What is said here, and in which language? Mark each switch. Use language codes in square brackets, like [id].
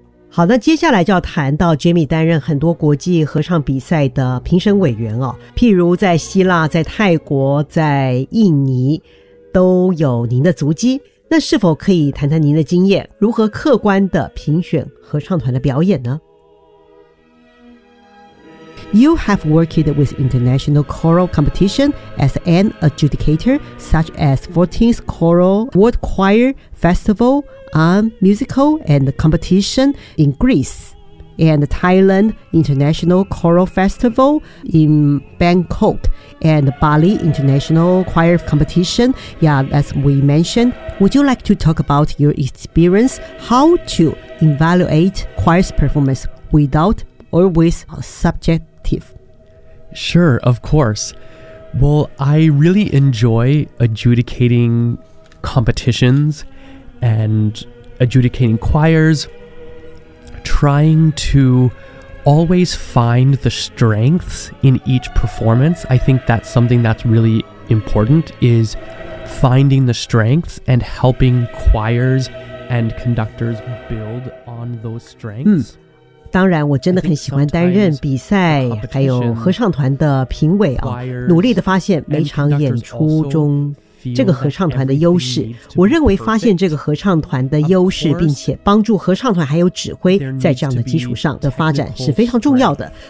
[zh] 好，那接下来就要谈到 Jamie 担任很多国际合唱比赛的评审委员哦，譬如在希腊、在泰国、在印尼都有您的足迹，那是否可以谈谈您的经验，如何客观的评选合唱团的表演呢？ [en] You have worked with international choral competition as an adjudicator such as 14th Choral World Choir Festivalmusical and competition in Greece and Thailand International Choral Festival in Bangkok and Bali International Choir Competition. Yeah, as we mentioned, would you like to talk about your experience how to evaluate choir's performance without or with subjective? Sure, of course. Well, I really enjoy adjudicating competitions and adjudicating choirs, trying to always find the strengths in each performance. I think that's something that's really important, is finding the strengths and helping choirs and conductors build on those strengths. [zh] 当然我真的很喜欢担任比赛还有合唱团的评委啊，努力地发现每场演出中这个合唱团的优势，我认为发现这个合唱团的优势并且帮助合唱团还有指挥在这样的基础上的发展是非常重要的。